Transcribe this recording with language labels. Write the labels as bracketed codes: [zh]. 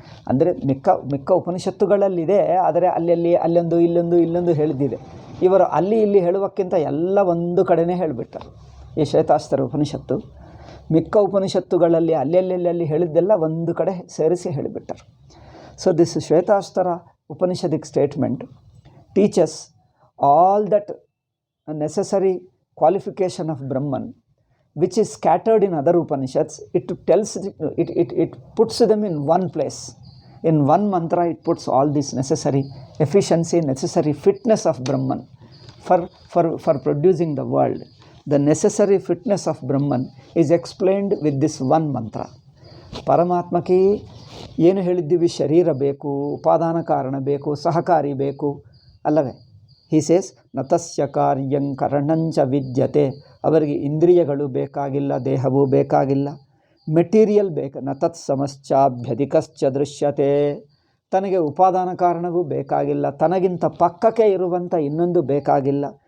[kn] ಅಂದರೆ ಮಿಕ್ಕ ಉಪನಿಷತ್ತುಗಳಲ್ಲಿದೆ, ಆದರೆ ಅಲ್ಲೊಂದು ಇಲ್ಲೊಂದು ಹೇಳಿದ್ದಿದೆ. ಇವರು ಅಲ್ಲಿ ಇಲ್ಲಿ ಹೇಳುವಕ್ಕಿಂತ ಎಲ್ಲ ಒಂದು ಕಡೆನೇ ಹೇಳಿಬಿಟ್ಟರು ಈ ಶ್ವೇತಾಸ್ತರ ಉಪನಿಷತ್ತು. ಮಿಕ್ಕ ಉಪನಿಷತ್ತುಗಳಲ್ಲಿ ಅಲ್ಲಿ ಹೇಳಿದ್ದೆಲ್ಲ ಒಂದು ಕಡೆ ಸೇರಿಸಿ ಹೇಳಿಬಿಟ್ಟರು. [en] So this Shvetashvatara Upanishadic statement teaches all that necessary qualification of Brahman which is scattered in other Upanishads. It puts them in one place. In one mantra it puts all this necessary efficiency, necessary fitness of Brahman for producing the world. The necessary fitness of Brahman is explained with this one mantra. [kn] ಪರಮಾತ್ಮಕ್ಕೆ ಏನು ಹೇಳಿದ್ದೀವಿ? ಶರೀರ ಬೇಕು, ಉಪಾದಾನ ಕಾರಣ ಬೇಕು, ಸಹಕಾರಿ ಬೇಕು ಅಲ್ಲವೇ? [en] he says [sa] ನ ತಸ್ಯ ಕಾರ್ಯಂ ಕರಣಂಚ ವಿದ್ಯತೆ. [kn] ಅವರಿಗೆ ಇಂದ್ರಿಯಗಳು ಬೇಕಾಗಿಲ್ಲ, ದೇಹವೂ ಬೇಕಾಗಿಲ್ಲ, ಮೆಟೀರಿಯಲ್ ಬೇಕು. [sa] ನ ತತ್ ಸಮಶ್ಚಾಭ್ಯಧಿಕಶ್ಚ ದೃಶ್ಯತೆ. [kn] ತನಗೆ ಉಪಾದಾನ ಕಾರಣವೂ ಬೇಕಾಗಿಲ್ಲ, ತನಗಿಂತ ಪಕ್ಕಕ್ಕೆ ಇರುವಂಥ ಇನ್ನೊಂದು ಬೇಕಾಗಿಲ್ಲ.